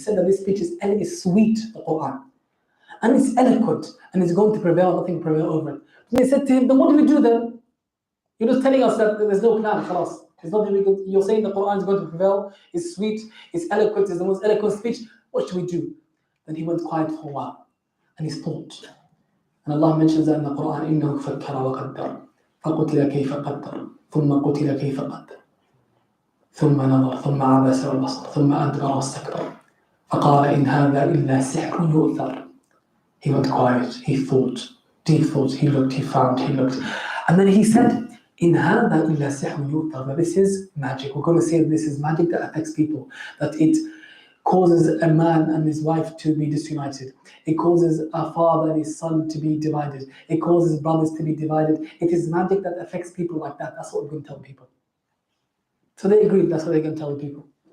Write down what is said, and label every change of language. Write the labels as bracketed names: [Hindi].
[English] He said that this speech is sweet, the Quran. And it's eloquent and it's going to prevail, nothing will prevail over it. And they said to him, then what do we do then? You're just telling us that there's no plan, khalas. There's nothing we can, you're saying the Quran is going to prevail, it's sweet, it's eloquent, it's the most eloquent speech. What should we do? Then he went quiet for a while and he thought. And Allah mentions that in the Quran, [Arabic] إِنَّهُ فَكَّرَ وَقَدَّرَ فَقُتِلَ كَيْفَ قَدَّرَ ثُمَّ قُتِلَ كَيْفَ قَدَّرَ ثُمَّ نَظَرَ ثُمَّ عَبَسَ وَبَصَرَ ثُمَّ أَدْبَرَ وَاسْتَكْبَرَ فَقَالَ إِنْ هَذَا إِلَّا سِحْرٌ يُؤْثَرُ. [English] He went quiet, he thought, deep thought, he looked, he found, he looked. And then he said, [Arabic] إِنْ هَذَا إِلَّا سِحْرٌ يُؤْثَرُ. [English] That this is magic. We're going to say that this is magic that affects people, that it causes a man and his wife to be disunited. It causes a father and his son to be divided. It causes brothers to be divided. It is magic that affects people like that. That's what we're going to tell people. So they agreed, that's what they're going to tell the people.